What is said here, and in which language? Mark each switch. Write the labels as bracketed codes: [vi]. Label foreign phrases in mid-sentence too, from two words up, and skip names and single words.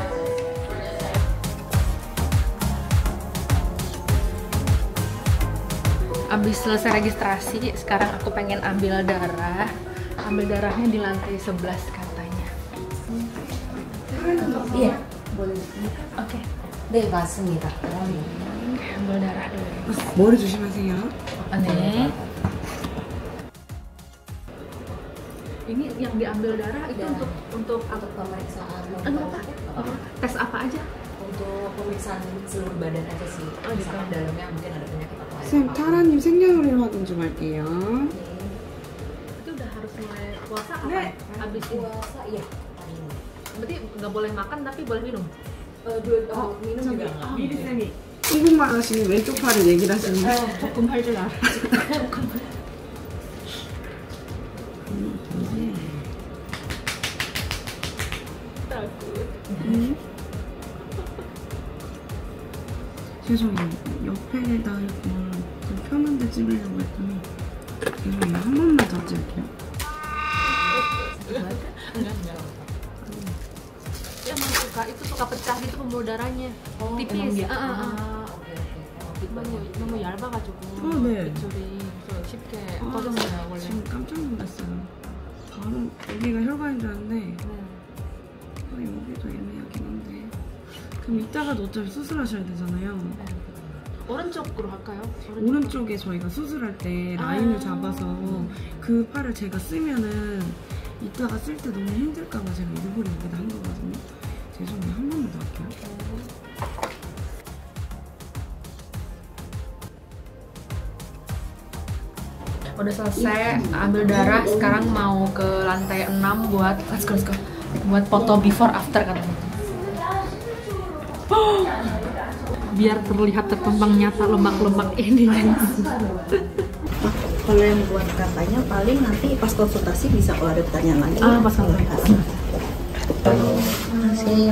[id] Abis selesai registrasi, sekarang aku pengen ambil darah. Ambil darahnya di lantai 11 katanya. Iya, boleh. Oke. [ko] 네, 맞습니다. [id] Ambil darah dulu. [ko] 머리 조심하세요. [id] Nih. Ini yang diambil darah itu untuk Untuk pemeriksaan apa? Oh, tes apa aja? untuk pemeriksaan seluruh badan aja sih. Oh, gitu. Misalkan dalamnya mungkin ada penyakit apa lain. [ko] 쌤, 타라님 생년월일 확인 좀 할게요. [id] Itu udah harus mulai puasa apa? Nek. Habis ini. Puasa iya. hari ini. Berarti nggak boleh makan tapi boleh minum. minum juga nggak. [ko] 미리 쌤이 한국말 하시는 왼쪽 팔을 얘기를 하시는데 조금 할 줄 알아. 죄송해요. 옆에다 좀 편한데 찍으려고 했더니 죄송해요. 한 번만 더 찍을게요. [id] Dia emang suka pecah gitu pembuluh darahnya. tipis. emang dia. [ko] 오케이. 너무 얇아가지고 네. 빗줄이 그래서 쉽게 아, 터졌어요 원래. 지금 깜짝 놀랐어요. 바로 여기가 혈관인 줄 알았는데 여기도 애매하긴 한데 그럼 이따가도 어차피 수술하셔야 되잖아요. 오른쪽으로 할까요? 오른쪽에 저희가 수술할 때 라인을 잡아서 그 팔을 제가 쓰면은 이따가 쓸 때 너무 힘들까봐 제가 일부러 여기다 한 거거든요. 죄송해요. 한 번만 더 할게요. [id] Udah selesai ambil darah, sekarang mau ke lantai 6 buat [en] let's go. [id] Buat foto [en] before after [id] katanya. Biar terlihat terpampang nyata lemak-lemak ini. Kalau yang buat katanya paling nanti pas konsultasi bisa kalau ada pertanyaan lagi. Pas konsultasi. [ko] Annyeonghaseyo.